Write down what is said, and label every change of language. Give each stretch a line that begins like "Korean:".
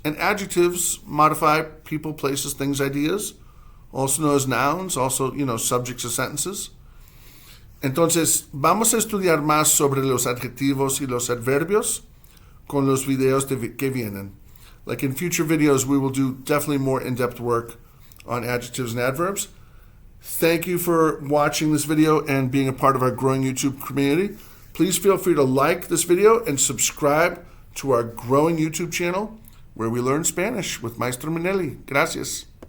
English: And adjectives modify people, places, things, ideas, also known as nouns, also, subjects of sentences.
Spanish: Entonces, vamos a estudiar más sobre los adjetivos y los adverbios con los videos que vienen.
English: Like in future videos, we will do definitely more in-depth work on adjectives and adverbs. Thank you for watching this video and being a part of our growing YouTube community. Please feel free to like this video and subscribe to our growing YouTube channel where we learn Spanish with Maestro Minelli. Gracias.